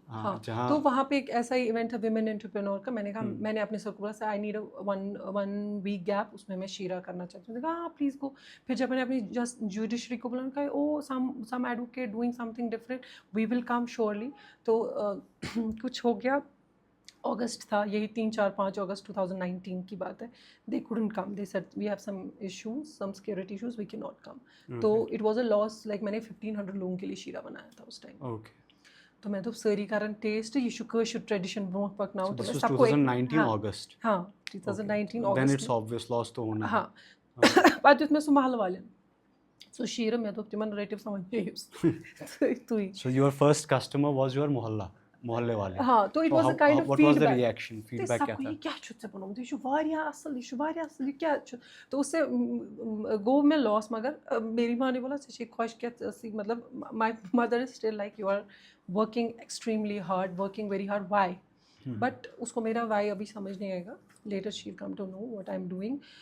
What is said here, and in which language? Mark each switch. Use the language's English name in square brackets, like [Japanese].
[Urdu] ہاں, تو وہاں پہ ایک ایسا ہی ایونٹ تھا ویمن انٹرپرینور کا. میں نے کہا میں نے اپنے سر کو بولا [English] I need one week gap, [Urdu] اس میں شیرہ کرنا چاہتی ہوں. کہا ہاں [English] Please go. [Urdu] پھر جب میں نے اپنی جسٹ جوڈیشری کو بولا کہا [English] Oh some advocate doing some thing different we will come surely. [Urdu] تو کچھ ہو گیا, اگست تھا, یہی 3-4-5 اگست 2019 کی بات ہے. [English] They couldn't come, they said we have some issues, some security issues, we cannot come. [Urdu] تو [English] it was a loss, like [Urdu] میں نے 1500 لوگوں کے لیے شیرہ بنایا تھا اس ٹائم. [English] Okay. [Kashmiri] تو میں تو سٲری کران ٹیسٹ, یہ چھُ کٲشُر ٹریڈیشن برونٛٹھ پکناوُن. [English] This was 2019 August. [Urdu] ہاں 2019 [English] Then [Urdu] August. [English] it's obvious loss [Urdu] تو ہونا. [Kashmiri] ہاں پتہٕ دیُت مےٚ سُہ محلہٕ والٮ۪ن سُہ شیرٕ. مےٚ دوٚپ تِمن رٔٹِو سا وۄنۍ تُہۍ. [English] So your first customer was your محلے والے. ہاں تو it was a kind of What was the reaction? [Urdu] Feedback کیا تھا؟ [Kashmiri] یہ کیا چھُتھ ژےٚ بنومُت, یہ چھُ واریاہ اصل, یہ چھُ واریاہ اصل, یہ کیا چھُ. تو اس سے گوٚو مےٚ لاس. [Urdu] مگر میری ماں نے بولا [Kashmiri] ژےٚ چھے خۄش کیٛاہ [English] مطلب my mother is still like you are working extremely hard, working very hard. Why? But [Urdu] اس کو میرا وائی ابھی سمجھ نہیں آئے گا. [English] Later she will come to know what I am doing.